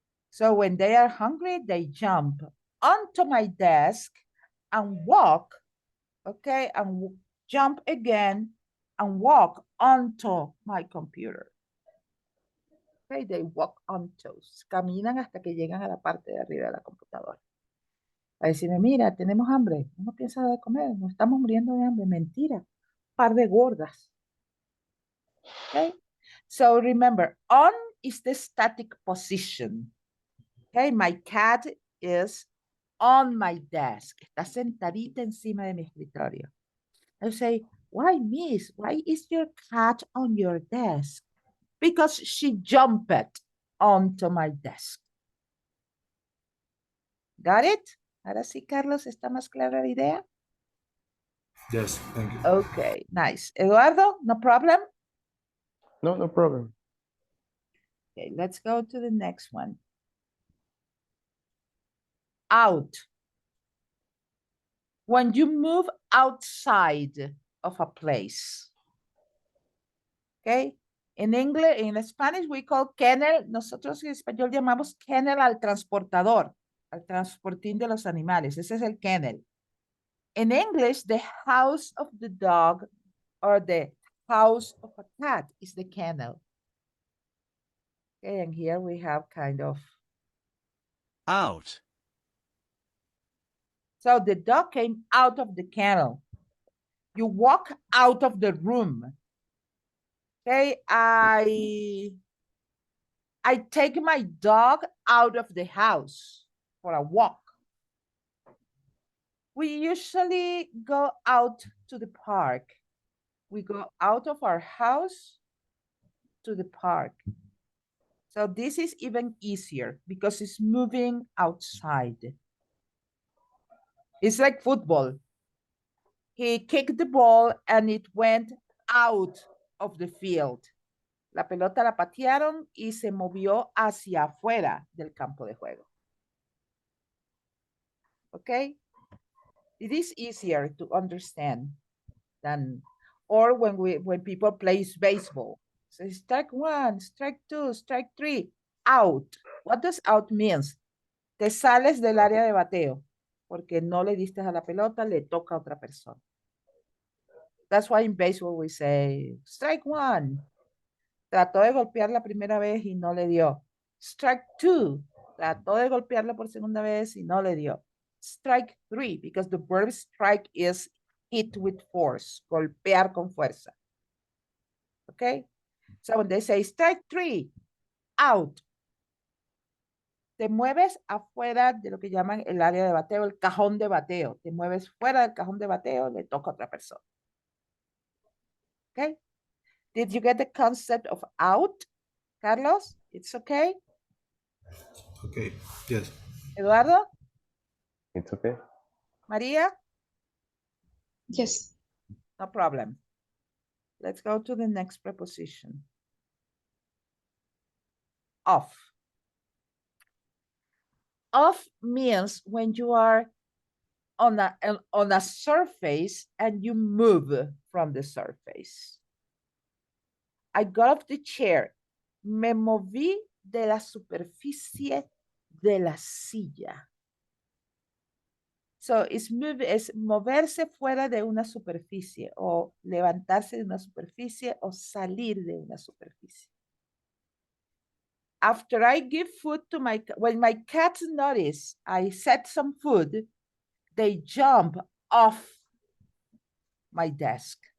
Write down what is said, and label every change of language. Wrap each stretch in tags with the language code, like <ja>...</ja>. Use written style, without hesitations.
<en>So when they are hungry, they jump onto my desk and walk, okay, and jump again and walk onto my computer. Okay, they walk onto,</en> <es>caminan hasta que llegan a la parte de arriba de la computadora. A decirme, mira, tenemos hambre, no piensas de comer, nos estamos muriendo de hambre. Mentira, par de gordas.</es> <en>Okay, so remember, on is the static position. Okay, my cat is on my desk.</en> <es>Está sentadita encima de mi escritorio.</es> <en>I say, why, miss? Why is your cat on your desk? Because she jumped onto my desk. Got it?</en> <es>Ahora sí, Carlos, ¿está más clara la idea?</es> <en>Yes, thank you. Okay, nice. Eduardo, no problem? No, no problem. Okay, let's go to the next one. Out. When you move outside of a place. Okay? In English, in Spanish, we call kennel.</en> <es>Nosotros en español llamamos kennel al transportador, al transportín de los animales. Ese es el kennel.</es> <en>In English, the house of the dog or the house of a cat is the kennel. Okay, and here we have kind of. Out. So the dog came out of the kennel. You walk out of the room. Okay, I take my dog out of the house for a walk. We usually go out to the park We go out of our house to the park. So this is even easier because it's moving outside. It's like football. He kicked the ball and it went out of the field.</en> <es>La pelota la patearon y se movió hacia afuera del campo de juego.</es> <en>Okay? It is easier to understand than, or when people plays baseball. So strike one, strike two, strike three, out. What does out means?</en> <es>Te sales del área de bateo porque no le diste a la pelota, le toca a otra persona.</es> <en>That's why in baseball we say, strike one.</en> <es>Trató de golpear la primera vez y no le dio.</es> <en>Strike two.</en> <es>Trató de golpearla por segunda vez y no le dio.</es> <en>Strike three, because the verb strike is hit with force,</en> <es>golpear con fuerza.</es> <en>Okay? So when they say strike three, out.</en> <es>Te mueves afuera de lo que llaman el área de bateo, el cajón de bateo. Te mueves fuera del cajón de bateo, le toca a otra persona.</es> <en>Okay? Did you get the concept of out, Carlos? It's okay? Okay. Yes. Eduardo? It's okay. Maria? Yes. No problem. Let's go to the next preposition. Off. Off means when you are on a surface and you move from the surface. I got off the chair.</en> <es>Me moví de la superficie de la silla. So es moverse fuera de una superficie o levantarse de una superficie o salir de una superficie.</es> <en>After I give food to when my cats notice I set some food, they jump off my desk.</en>